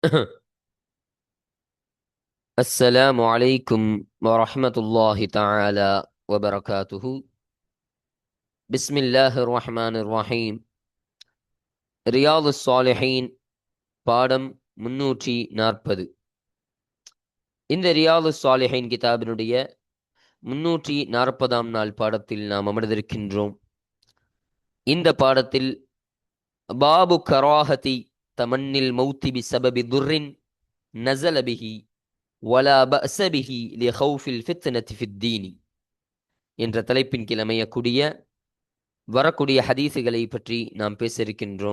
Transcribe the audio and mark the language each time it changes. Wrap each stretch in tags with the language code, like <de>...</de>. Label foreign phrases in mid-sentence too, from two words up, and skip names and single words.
<ar>السلام عليكم ورحمة الله تعالى وبركاته. بسم الله الرحمن الرحيم.</ar> <ta>ரியாது சாலிஹீன் பாடம் 340. இந்த ரியாது சாலிஹீன் கிதாபினுடைய 340ஆம் நாள் பாடத்தில் நாம் அமர்ந்திருக்கின்றோம். இந்த பாடத்தில்</ta> <ar>باب كراهة تمني الموت بسبب ضر نزل به ولا بأس به لخوف الفتنة في الدين</ar> <ta>என்ற தலைப்பின் கீழ் அமையக்கூடிய வரக்கூடிய ஹதீஸுகளை பற்றி நாம் பேச இருக்கின்றோம்.</ta>